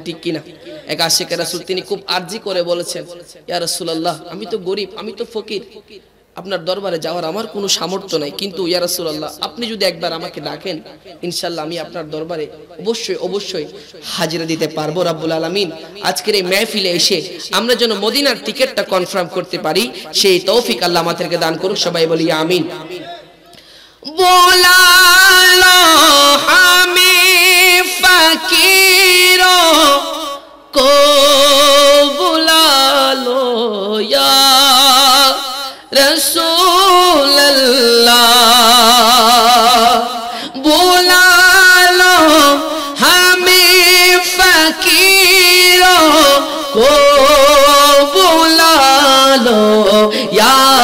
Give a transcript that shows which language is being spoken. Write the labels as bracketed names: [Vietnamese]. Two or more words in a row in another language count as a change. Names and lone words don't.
[Bangla] ঠিক কি না এক আশিক রাসূল তিনি খুব আরজি করে বলেছেন [Arabic] يا رسول الله [Bangla] আমি তো গরীব আমি তো ফকির আপনার দরবারে যাওয়ার আমার কোনো সামর্থ্য নাই কিন্তু [Arabic] يا رسول الله [Bangla] আপনি যদি একবার আমাকে ডাকেন ইনশাআল্লাহ আমি আপনার দরবারে অবশ্যই হাজিরা দিতে পারবো [Arabic] رب العالمين [Bangla] আজকের এই মাহফিলে এসে আমরা যেন মদিনার টিকেটটা কনফার্ম করতে পারি সেই তৌফিক আল্লাহ আমাদেরকে দান করুক সবাই বলি আমিন [Urdu] بلا لو ہمیں فقیروں کو بلا لو یا رسول اللہ بلا لو ہمیں فقیروں کو بلا لو یا